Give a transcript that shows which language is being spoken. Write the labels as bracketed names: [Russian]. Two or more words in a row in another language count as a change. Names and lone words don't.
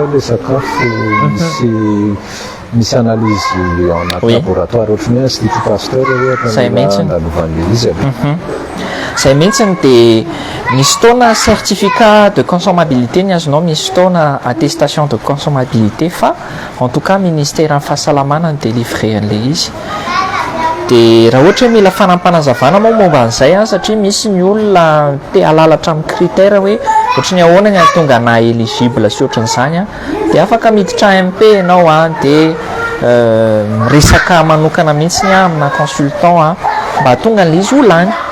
[Malagasy] le sakafo misy analyse anaty laboratoire ohatrany hoe institut pasteur andalovan'le izy zay mihitsiny dia misy fotoana [French] certificat de consommabilité [Malagasy] ny azonao misy fotoana [French] attestation de consommabilité [Malagasy] fa en [French] tout cas [Malagasy] ministère amin'ny fahasalamana ny délivré an'le izy dia raha ohatra hoe mila fanampanazavana moa momba an'izay satria misy ny olona te halalatra amin'ny critère hoe ohatra ny ahoana ny tonga na éligible sy ohatran'izany dia afaka miditra AMP ianao dia resaka manokana mihitsy ny amina consultant mba tonga n'le izy ho lany